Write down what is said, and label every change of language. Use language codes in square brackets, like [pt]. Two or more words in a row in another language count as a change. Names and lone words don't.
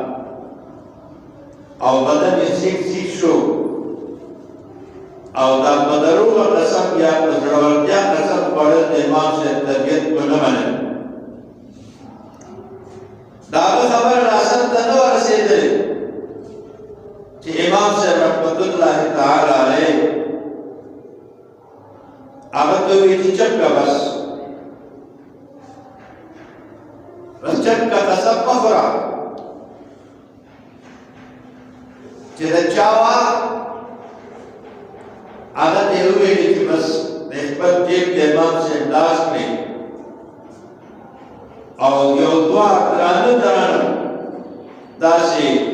[ps] او بدن یې سیخ سیخ شو او دا په دروغه قسم یا په زړورتیا قسم خوړل د امام صاحب طبیعت په نه منل دا خبر راسن ته نه ورسېدلې چې امام صاحب [ar] رحمت الله تعالی علیه [ps] هغه ته وایي چې چپ کا بس چپ کا قسم مه خوره چې د چا وه هغه ته یې وویلې چې بس د خپل جیب د امام صاحب لاس کړي او یو دوه درانه درانه داسې